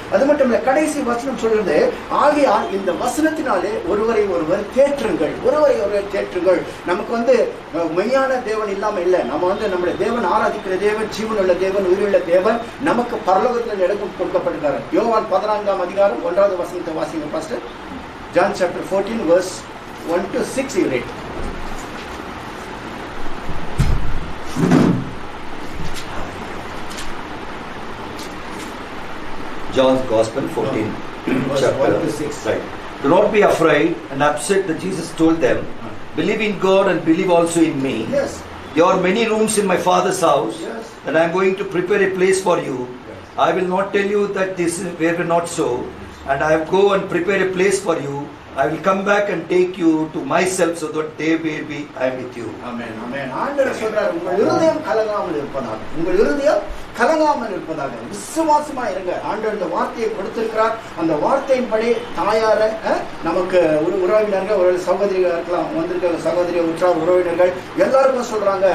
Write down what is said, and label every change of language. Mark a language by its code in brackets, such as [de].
[ta] அது மட்டும் இல்ல, கடைசி வசனம் சொல்றது, ஆகையால் இந்த வசனத்தினாலே ஒருவரை ஒருவர் தேற்றுங்கள், ஒருவரை ஒருவர் தேற்றுங்கள். நமக்கு வந்து மெய்யான தேவன் இல்லாம இல்லை. நம்ம வந்து நம்முடைய தேவன் ஆராதிக்கிற தேவன், ஜீவனுள்ள தேவன், உயிருள்ள தேவன் நமக்கு பரலோகத்தில் இடக்கும் கொடுக்கப்பட்டிருக்காரு. யோவான் 14ஆம் அதிகாரம் 1வது வசனத்தை வாசிங்க pastor. [en] John chapter 14 verse 1 to 6 you read. John's Gospel 14 chapter 1 to 6. Right. Do not be afraid and upset that Jesus told them, believe in God and believe also in me. Yes. There are many rooms in my Father's house, Yes. and I am going to prepare a place for you. Yes. I will not tell you that this were not so, and I will go and prepare a place for you. I will come back and take you to myself so that they will be I am with you. Amen. Amen. [ta] ஆண்டவர் சொல்றார், உங்கள் இருதயம் கலங்காமல் இருப்பதாக, உங்கள் இருதயம் கலங்காமல் இருப்பதாக விசுவாசமா இருங்க. ஆண்டவர் இந்த வார்த்தையை கொடுத்திருக்கிறார். அந்த வார்த்தையின்படி தாயார நமக்கு உறவினர்கள், ஒரு சகோதரிகள் இருக்கலாம், வந்திருக்க சகோதரி, உற்றார் உறவினர்கள் எல்லாருக்கும் சொல்றாங்க.